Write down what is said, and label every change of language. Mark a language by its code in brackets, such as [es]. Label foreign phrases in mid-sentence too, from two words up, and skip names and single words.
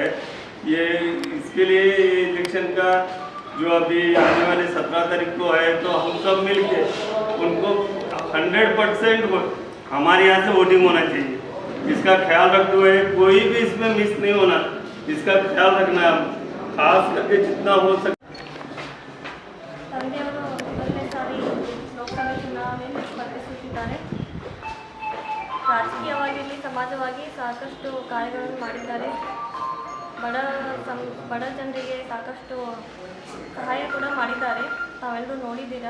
[hi] ये इसके लिए इलेक्शन का जो अभी आने वाले 17 तारीख को है, तो हम सब मिलके उनको 100% हमारे यहाँ से वोटिंग होना चाहिए। इसका ख्याल रखते हुए कोई भी इसमें मिस नहीं होना, इसका ख्याल रखना है खास करके जितना हो सके। [kn] ರಾಜಕೀಯವಾಗಿ ಸಮಾಜವಾಗಿ ಸಾಕಷ್ಟು ಕಾರ್ಯಗಳನ್ನು ಮಾಡಿದ್ದಾರೆ. ಬಡ ಜನರಿಗೆ ಸಾಕಷ್ಟು ಸಹಾಯ ಕೂಡ ಮಾಡಿದ್ದಾರೆ, ತಾವೆಲ್ಲರೂ ನೋಡಿದ್ದೀರಾ.